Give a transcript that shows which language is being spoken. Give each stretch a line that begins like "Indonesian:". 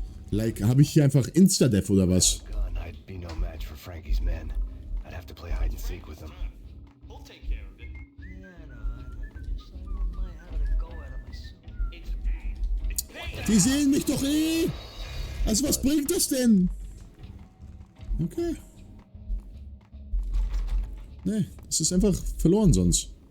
German: Like, habe ich hier einfach Insta-Death oder was?
English: Gun, I'd be no match for Franky's men. I'd have to play hide and seek with them. We'll take care of it. I know. Just I wouldn't mind having a go at him myself. It's Payne. It's Payne.
German: Die sehen mich doch eh. Also was bringt das denn? Okay. Nee, es ist einfach verloren sonst.